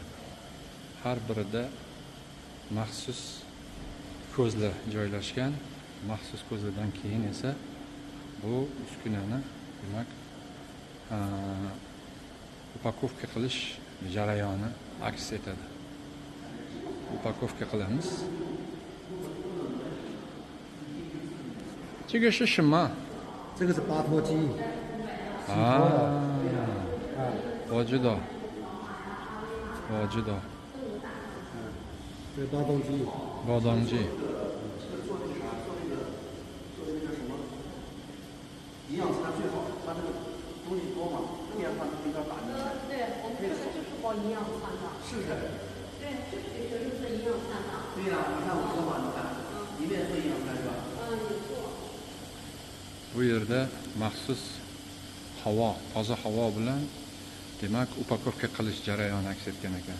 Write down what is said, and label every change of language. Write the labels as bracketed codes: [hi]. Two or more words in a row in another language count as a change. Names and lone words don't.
[uz] Har birida maxsus ko'zlar joylashgan. Maxsus ko'zlardan keyin esa bu uskunani demak upakovka qilish jarayoni aks etadi. Upakovka qilamiz. [zh] 这个是什么？这个是拔脱机。我知道。这个刀动机。包装机。营养餐最好，它这个东西多嘛，营养餐比较打进去。对，我们这个就是包营养餐的。是的。对，就是给学生做营养餐的。对呀，你看我说嘛，你看，一面做营养餐是吧？也做。 [uz] Bu yerda maxsus havo, toza havo bilan demak upakovka qilish jarayoni aks etgan ekan.